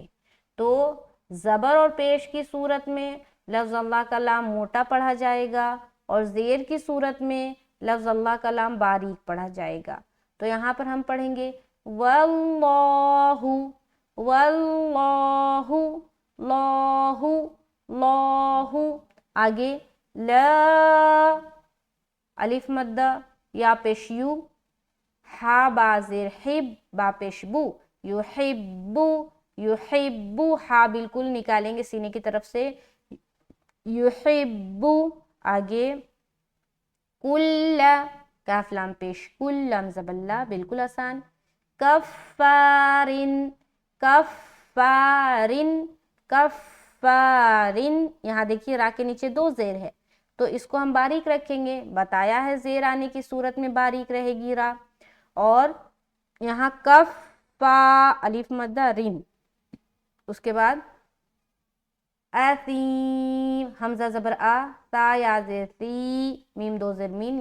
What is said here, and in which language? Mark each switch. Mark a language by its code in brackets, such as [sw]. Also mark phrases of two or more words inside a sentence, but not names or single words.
[ur] تو زبر اور پیش کی صورت میں لفظ اللہ کا لام موٹا پڑھا جائے گا اور زیر کی صورت میں لفظ اللہ کا لام باریک پڑھا جائے گا. تو یہاں پر ہم پڑھیں گے واللہ، واللہ، لاہ، لاہ. آگے لا، الف مدہ، یا پیش یو، ہا با زیر حب، با پیش بو، یحبو، یحبو، ہا بالکل نکالیں گے سینے کی طرف سے، یحبو. آگے کل، کاف لام پیش کل، لام زبر لا، بالکل آسان. کفارن، کفارن، کفارن. یہاں دیکھیے را کے نیچے دو زیر ہے تو اس کو ہم باریک رکھیں گے، بتایا ہے زیر آنے کی صورت میں باریک رہے گی را. اور یہاں کف فا، الف مدہ رن، اس کے بعد اثیم، حمزہ زبر آ، تا یا زیر تی، میم دو زیر مین.